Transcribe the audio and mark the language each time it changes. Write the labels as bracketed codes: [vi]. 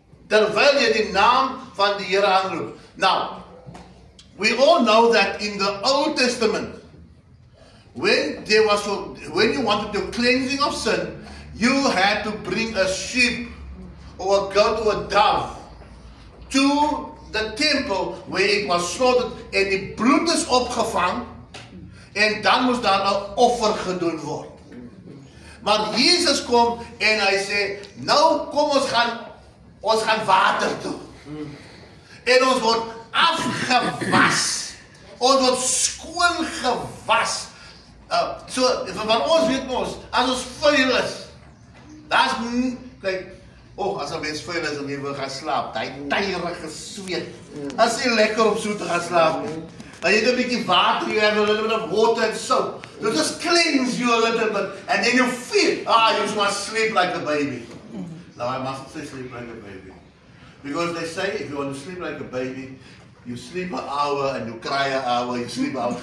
[af] Terwyl jy die naam van die Here aanroep. [en] Now, we all know that in the Old Testament, when you wanted the cleansing of sin, you had to bring a sheep or a goat or a dove to the temple where it was slaughtered [af] en die bloed is opgevang en dan moes daar 'n offer gedoen word. Maar Jesus kom en hy sê, nou kom ons gaan water toe. En ons word afgewas. Ons word skoon gewas. So, van ons weet ons, as ons vuil is, daar's, kyk, as 'n mens vuil is en jy wil gaan slaap, die tyrige sweet, as jy lekker om so te gaan slaap nie. [en] And you get a bit of water, you have a little bit of water and soap. You just cleanse you a little bit, and then you feel, you must sleep like a baby. No, I mustn't say sleep like a baby. Because they say if you want to sleep like a baby, you sleep an hour and you cry an hour, you sleep an hour.